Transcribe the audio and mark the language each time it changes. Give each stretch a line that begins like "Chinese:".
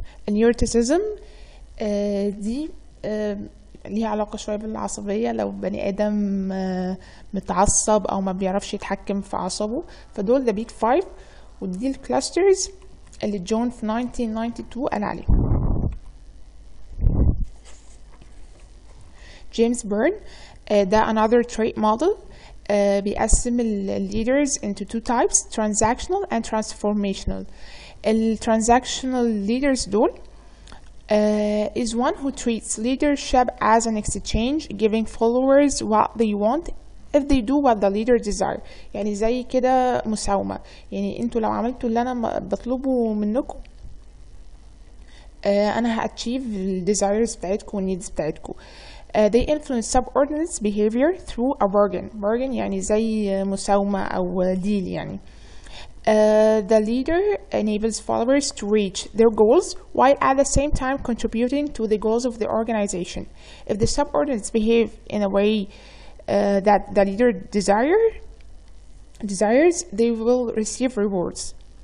Arabic: النيوروتيسيزم دي ليها علاقة شوية بالعصبية. لو بني آدم متعصب أو ما بيعرفش يتحكم في عصبه فدول the big five ودي الكلاسترز اللي جون في 1992 قال عليه.
English: جيمس بيرن ده another trait model
Arabic: بيقسم ال
English: leaders into two types transactional and transformational. ال transactional leaders دول is one who treats leadership as an exchange giving followers what they want if they do what the leader desire.
Arabic: يعني زي كده مساومة. يعني انتوا لو عملتوا اللي انا بطلبه منكم انا هاتشيف ال desires بتاعتكم وال needs بتاعتكم.
English: They influence subordinates behavior through a bargain
Arabic: يعني زي مساومة أو
English: deal يعني. The leader enables followers to reach their goals while at the same time contributing to the goals of the organization. If the subordinates behave in a way that the leader desires, they will receive rewards.